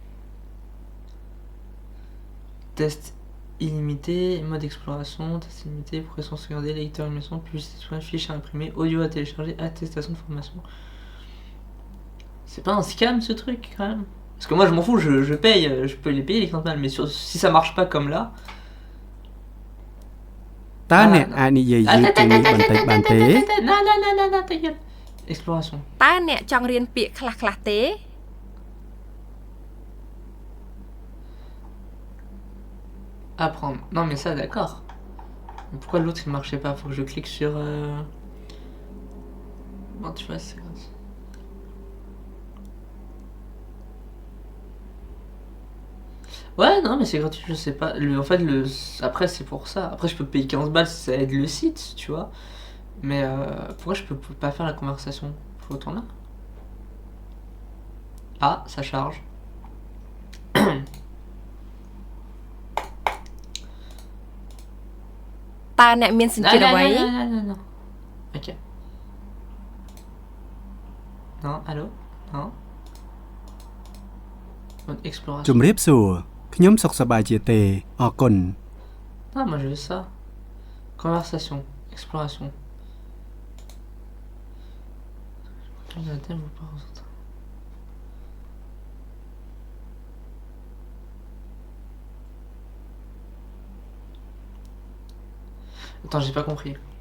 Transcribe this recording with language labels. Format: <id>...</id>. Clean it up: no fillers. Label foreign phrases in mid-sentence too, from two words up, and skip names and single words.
<fr>Test illimité, mode exploration, test illimité, progression sauvegardée, lecteur animation, publicité, fiche à imprimer, audio à télécharger, attestation de formation. C'est pas un scam ce truc quand même? Parce que moi je m'en fous, je paye, je peux les payer les 15 balles, mais si ça marche pas comme là...</fr> <km>តើអ្នកអាចនិយាយយឺតជាងនេះបន្តិចបានទេ</km> <fr>Non, ta gueule. Exploration.</fr> <km>តើអ្នកចង់រៀនពាក្យខ្លះៗទេ</km> <fr>Apprendre. Non mais ça d'accord. Mais pourquoi l'autre il marchait pas? Faut que je clique sur... Bon tu vois c'est gratuit. Ouais non mais c'est gratuit, je sais pas. En fait après c'est pour ça. Après je peux payer 15 balles si ça aide le site, tu vois. Mais pourquoi je peux pas faire la conversation? Faut retourner là. Ah, ça charge.</fr> <km>តើអ្នកមានសញ្ជាតិអ្វី</km> <fr>Non. Ok. Non, allô? Non. Mode exploration.</fr> <km>ជំរាបសួរខ្ញុំសុខសប្បាយជាទេអរគុណ</km> <fr>Non, moi je veux ça. Conversation. Exploration. Attends, j'ai pas compris.</fr>